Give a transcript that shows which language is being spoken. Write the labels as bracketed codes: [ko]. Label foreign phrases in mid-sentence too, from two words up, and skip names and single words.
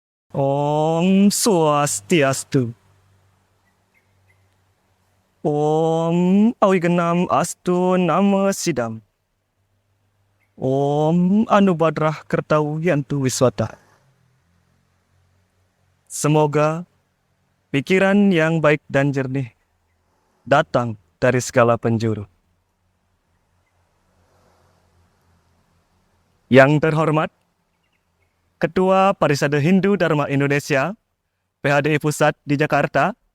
[sa] Om Swastiastu. Om Awiganam Astu Nama Sidam. Om Anubadrah Kertau Yantu Wiswata. [id] Semoga pikiran yang baik dan jernih datang dari segala penjuru. Yang terhormat, Ketua Parisade Hindu Dharma Indonesia, PHDI Pusat di Jakarta.